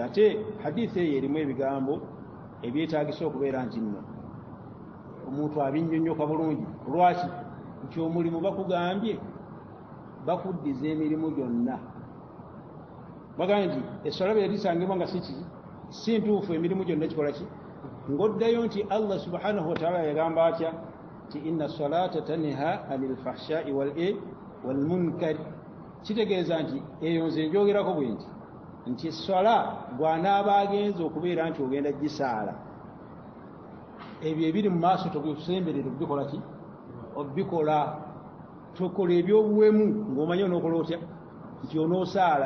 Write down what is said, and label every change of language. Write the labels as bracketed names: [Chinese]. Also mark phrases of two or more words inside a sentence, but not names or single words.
[Ganda] Ate hadithi eyo erimu ebigambo ebyetaagisa okubeera nti nno omuntu abinnyonnyoka bulungi. Lwaki? Nti omulimu bakugambye bakuddiza emirimu gyonna. Bagambye nti essola bwe erisangibwa nga si ntuufu, emirimu gyonna kikola ki, ng'oddayo nti [Arabic] الله سبحانه وتعالى [Ganda] yagamba atya nti [Arabic] إن الصلاة تنهى عن الفحشاء والمنكر. [Ganda] Kitegeeza nti eyo nze njogerako bwe nti essola gw'anaaba agenza okubeera nti ogenda gisaala, ebyo ebiri mu maaso tobisemberera obikola ki, obikola. Tokola ebyobuwemu ng'omanyi onookola otya nti onoosaala.